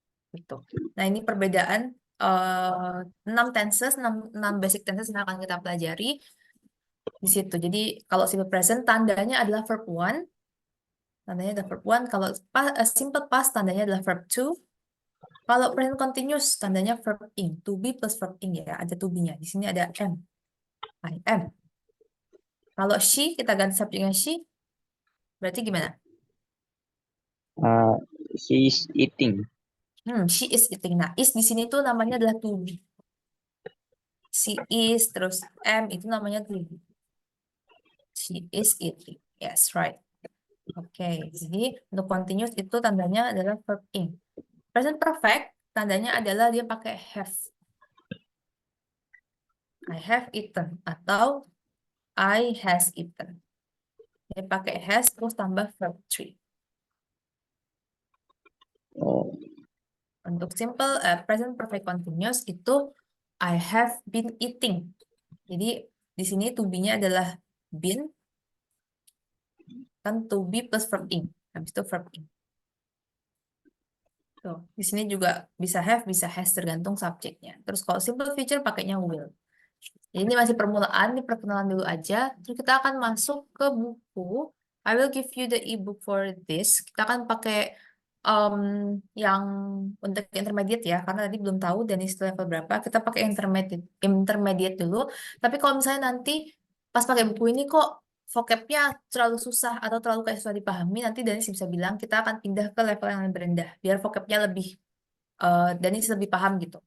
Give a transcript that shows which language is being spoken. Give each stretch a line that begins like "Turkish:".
Indonesian: Gitu. Nah, ini perbedaan 6 tenses, 6 basic tenses yang akan kita pelajari di situ. Jadi kalau simple present tandanya adalah verb one. Tandanya adalah verb one. Kalau simple past tandanya adalah verb two. Kalau present continuous tandanya verb ing. To be plus verb ing ya. Ada to be-nya. Di sini ada am.
English: I am.
Indonesian: Kalau she kita ganti subjeknya she. Berarti gimana?
English: She is eating. She is eating.
Indonesian: Nah, is di sini tuh namanya adalah to be.
English: She is
Indonesian: terus am itu namanya to be.
English: She is eating. Yes, right.
Indonesian: Oke, jadi untuk continuous itu tandanya adalah verb ing. Present perfect tandanya adalah dia pakai have.
English: I have eaten atau I has eaten.
Indonesian: Dia pakai has terus tambah verb 3. Oh,
English: Untuk simple present perfect continuous itu I have been eating.
Indonesian: Jadi di sini to be-nya adalah been kan to be plus verb ing. Habis itu verb ing. Tuh, di sini juga bisa have, bisa has tergantung subjeknya. Terus kalau simple future pakainya will. Jadi ini masih permulaan, ini perkenalan dulu aja. Terus kita akan masuk ke buku.
English: I will give you the ebook for this.
Indonesian: Kita akan pakai yang untuk intermediate ya, karena tadi belum tahu dan itu level berapa. Kita pakai intermediate dulu. Tapi kalau misalnya nanti pas pakai buku ini kok vocabnya terlalu susah atau terlalu kayak susah dipahami, nanti Danis bisa bilang kita akan pindah ke level yang lebih rendah, biar vocabnya lebih Danis lebih paham gitu.